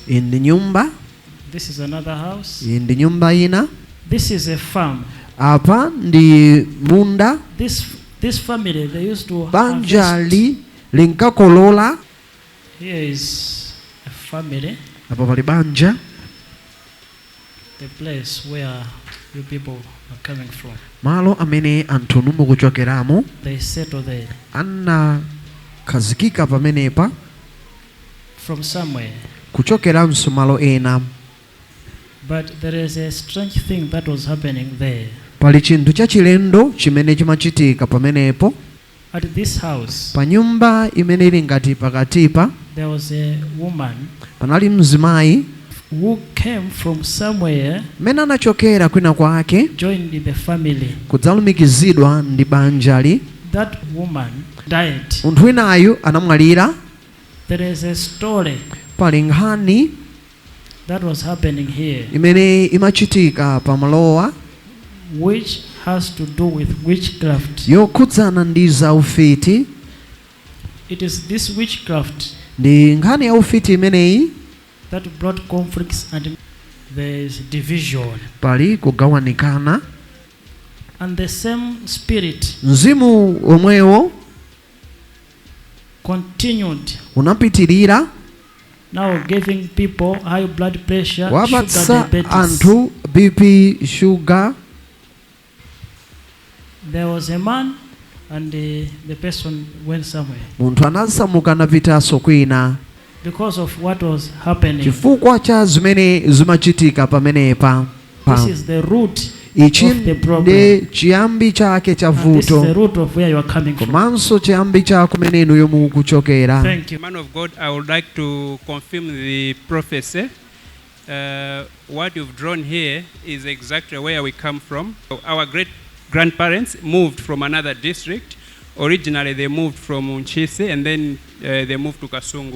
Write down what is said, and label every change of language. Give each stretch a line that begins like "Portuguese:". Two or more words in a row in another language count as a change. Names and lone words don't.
English: In the nyumba. This is another house. In the
Nyanja: nyumba ina.
English: This is a farm.
Nyanja: Apa ndi munda.
English: This family, they used to
Nyanja: banjali linkakolola.
English: Here is a family.
Nyanja: Apa pali banja.
English: The place where you people are coming from.
Nyanja: Malo amene anthu numu kuchokeramo.
English: They settle there.
Nyanja: Anna kazikika pamenepa.
English: From somewhere.
Nyanja: Kuchokeranso malo ena.
English: But there is a strange thing that was happening there.
Nyanja: Pali chinthu chachilendo chimene chimachitika pamenepo.
English: At this house.
Nyanja: Pa nyumba imene ili ngati pakatipa.
English: There was a woman.
Nyanja: Panali mzimayi.
English: Who came from somewhere.
Nyanja: Mena anachokera kwina kwake.
English: Joined the family.
Nyanja: Kudzalumikizidwa ndi banjali.
English: That woman died.
Nyanja: Munthu winayu anamwalira.
English: There is a story.
Nyanja: Pali nkhani.
English: That was happening here.
Nyanja: Imene imachitika pamalowa.
English: Which has to do with witchcraft.
Nyanja: Yokhudzana ndi za ufiti.
English: It is this witchcraft.
Nyanja: Ndi nkhani ya ufiti imeneyi.
English: That brought conflicts and there is division.
Nyanja: Pali kugawanikana.
English: And the same spirit.
Nyanja: Mzimu omwewo.
English: Continued.
Nyanja: Unapitirira.
English: Now giving people high blood pressure,
Nyanja: Wabatsa
English: sugar diabetes.
Nyanja: Anthu BP, sugar.
English: There was a man and the person went somewhere.
Nyanja: Munthu anasamuka napitaso kwina.
English: Because of what was happening.
Nyanja: Chifukwa cha zimene zimachitika pamenepa.
English: This is the root
Nyanja: ichi
English: of the problem.
Nyanja: Ndi chiyambi chake cha vuto.
English: This is the root of where you are coming from.
Nyanja: Komanso chiyambi cha kumene inu yomu kuchokera.
English: Thank you. Man of God, I would like to confirm the prophecy. What you've drawn here is exactly where we come from. Our great-grandparents moved from another district. Originally, they moved from Unchisi and then they moved to Kasungu.